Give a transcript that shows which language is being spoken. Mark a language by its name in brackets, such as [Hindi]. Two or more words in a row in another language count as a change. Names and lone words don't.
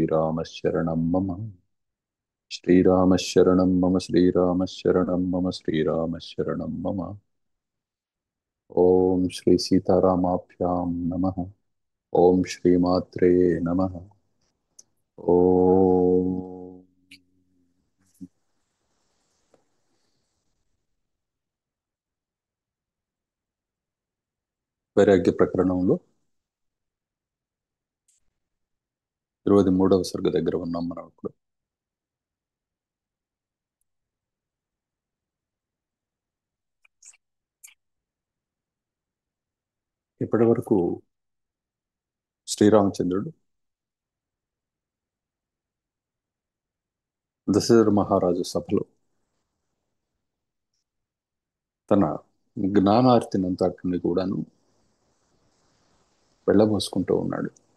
[Sanskrit] श्रीरामशरणं मम श्रीरामशरणं मम श्रीरामशरणं मम श्रीरामशरणं मम। ॐ श्री सीतारामाभ्यां नमः। ॐ श्रीमात्रे नमः। [Telugu] ॐ వైరాగ్య ప్రకరణంలో 23వ సర్గ దగ్గర ఉన్నాం మనం ఇప్పుడు. ఇప్పటి వరకు శ్రీరామచంద్రుడు దశరథ మహారాజు సభలో తన జ్ఞానార్తినంతటిని కూడాను వెళ్ళబోసుకుంటూ ఉన్నాడు.